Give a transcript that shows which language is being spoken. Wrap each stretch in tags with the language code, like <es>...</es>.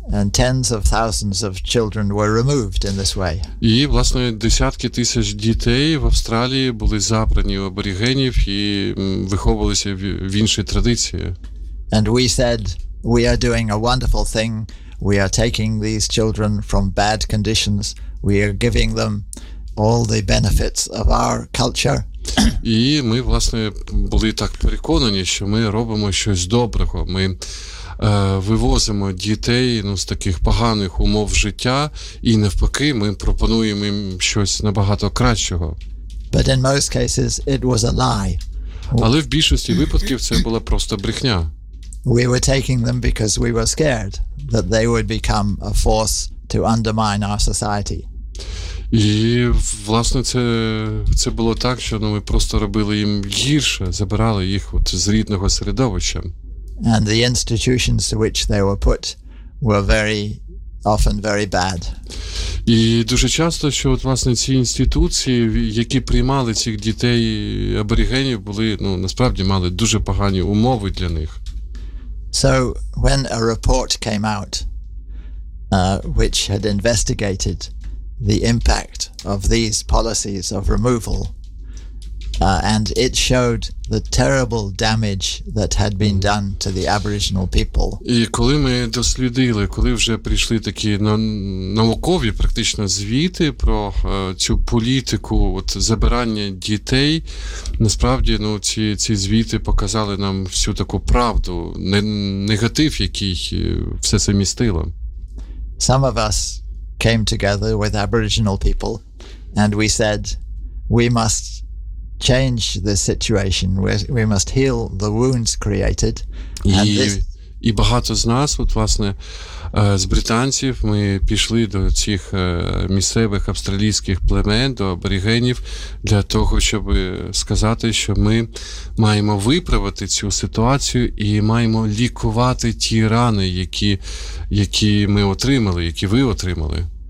<en>And tens of thousands of children were removed in this way.</en> <uk>І, власне, десятки тисяч дітей в Австралії були забрані у аборигенів і виховувалися в іншій традиції.</uk> <en>And we said we are doing a wonderful thing. We are taking these children from bad conditions. We are giving them all the benefits of our culture.</en> <uk>І ми, власне, були так переконані, що ми робимо щось доброго. Ми вивозимо дітей з таких поганих умов життя, і навпаки, ми пропонуємо їм щось набагато кращого.</uk> <en>But in most cases it was a lie.</en> <uk>Але в більшості випадків це була просто брехня.</uk> <en>We were taking them because we were scared that they would become a force to undermine our society.</en> <uk>І, власне, це було так, що ми просто робили їм гірше, забирали їх з рідного середовища.</uk> <en>And the institutions to which they were put were very often very bad.</en> <uk>І дуже часто, що от, власне, ці інституції, які приймали цих дітей аборігенів, були, ну, насправді мали дуже погані умови для них.</uk> <en>So when a report came out which had investigated the impact of these policies of removal and it showed the terrible damage that had been done to the Aboriginal people.</en> <uk>І коли ми дослідили, коли вже прийшли такі наукові практично звіти про цю політику от забирання дітей, насправді, ну, ці звіти показали нам всю таку правду, негатив, який все це містило.</uk> <en>Some of us came together with Aboriginal people and we said we must change the situation, we must heal the wounds created.</en> <uk>І багато з нас, от, власне, з британців, ми пішли до цих місцевих австралійських племен, до аборігенів, для того, щоб сказати, що ми маємо виправити цю ситуацію і маємо лікувати ті рани, які ми отримали, які ви отримали.</uk>